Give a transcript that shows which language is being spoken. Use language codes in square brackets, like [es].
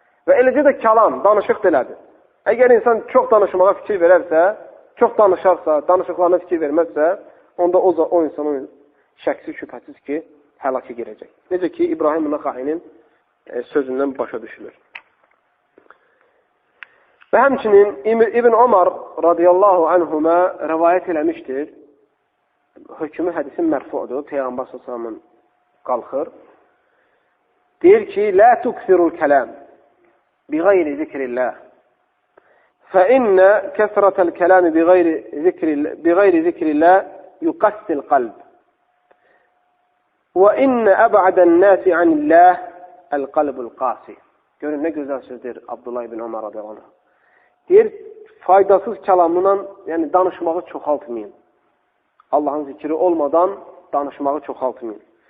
[az] Və eləcə də kəlam, danışıq delədir. Əgər insan çox danışmağa fikir verərsə, çox danışarsa, danışıqlarına fikir verməzsə, onda o insanın şəksiz, şübhəsiz ki, həlakə girəcək. Necə ki, İbrahim Nəxainin sözündən başa düşülür. Və həmçinin İbn Ömər radiyallahu anhuma rəvayət eləmişdir. Hökmü hədisin mərfuudur. Peyğəmbər s.ə.v qalxır. Deyir ki, [ar] لا تكثروا الكلام بغير ذكر الله فإن كثرة الكلام بغير ذكر الله يقسي القلب وإن أبعد الناس عن الله القلب القاسي. [az] Görün nə gözəl sözdür Abdullah ibn Ömər radiyallahu anh. Deyir, faydasız kəlamla, yəni danışmağı çoxaltmayın. Allahın zikri olmadan danışmağı çoxaltmayın.